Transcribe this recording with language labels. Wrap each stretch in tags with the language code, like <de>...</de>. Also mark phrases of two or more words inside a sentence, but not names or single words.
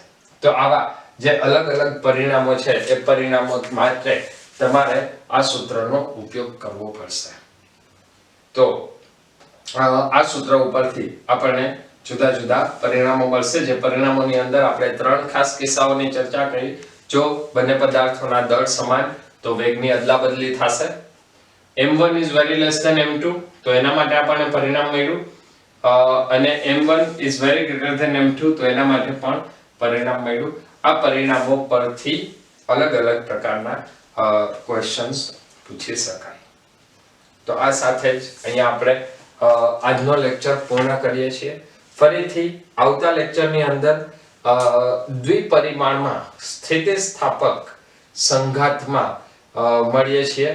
<gu>તો આવા જે અલગ અલગ પરિણામો છે એ પરિણામો માટે તમારે આ સૂત્રનો ઉપયોગ કરવો પડશે. તો આ સૂત્ર ઉપરથી આપણને જુદા જુદા પરિણામો મળશે, જે પરિણામોની અંદર આપણે 3 ખાસ કિસ્સાઓની ચર્ચા કરી. જો બંને પદાર્થોના દળ સમાન તો વેગની અદલાબદલી થશે,</gu> <en>m1 is very less than m2,</en> <gu>તો એના માટે આપણને પરિણામ મળ્યું, અને</gu> <en>m1 is very greater than m2,</en> <gu>તો એના માટે પણ પરિણામ મળ્યું. આ પરિણામો પરથી અલગ અલગ પ્રકારના ક્વેશ્ચન્સ પૂછી શકાય. તો આ સાથે જ અહીંયા આપણે આજનો લેક્ચર પૂર્ણ કરીએ છીએ. ફરીથી આવતા લેક્ચરની અંદર દ્વિપરિમાણમાં સ્થિતિસ્થાપક સંઘાતમાં મળીએ છીએ.</gu>